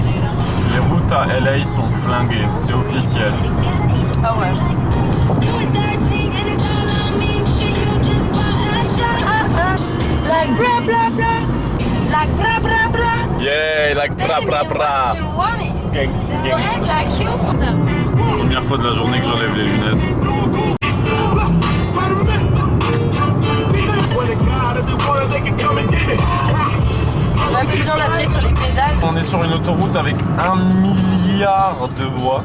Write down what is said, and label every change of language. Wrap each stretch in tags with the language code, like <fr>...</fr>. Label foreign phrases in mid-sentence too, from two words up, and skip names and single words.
<fr>Les routes à LA sont flinguées, c'est officiel. Ah ouais. Like bra bra bra. Like bra bra bra. Yeah, like bra bra bra. Gangs. Première fois de la journée que j'enlève les lunettes. On a plus besoin d'appuyer sur les pédales. On est sur une autoroute avec 1 milliard de voies.</fr>